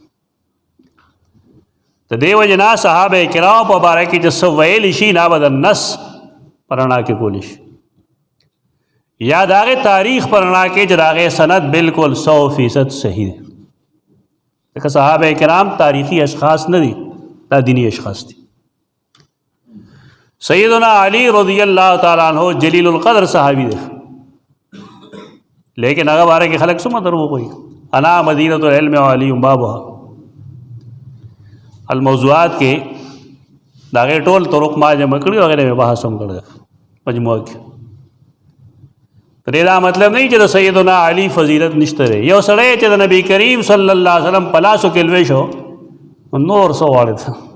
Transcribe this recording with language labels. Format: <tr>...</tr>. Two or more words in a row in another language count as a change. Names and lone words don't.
<ps>د دې وجه نه صحابه کرام په باره کې چې څه ویلی شي نه به د نس په رڼا کې کولی شي یا د هغې تاریخ په رڼا کې چې د هغې سند بالکل 100% صحیح دی ځکه صحابه کرام تاریخي اشخاص نه دي دا دینی اشخاص دي سیدنا علی</ps> <ar>رضی اللہ تعالیٰ عنہ جلیل القدر</ar> <ps>صحابی دی لیکن هغه باره کې خلک څومره دروغ وایي</ps> <ar>انا مدینة العلم وعلی بابها</ar> <ps>الموضوعات کې د هغې ټول طرق ما جمع کړي او هغې نه مې بحث هم کړی مجموعه کې پرې دا مطلب نه چې د سیدنا علی فضیلت نشته دی یو سړی چې د نبی کریم</ps> <ar>صلی الله علیه وسلم</ar> <ps>په لاسو کې لوی شو نور څه غواړي ته</ps>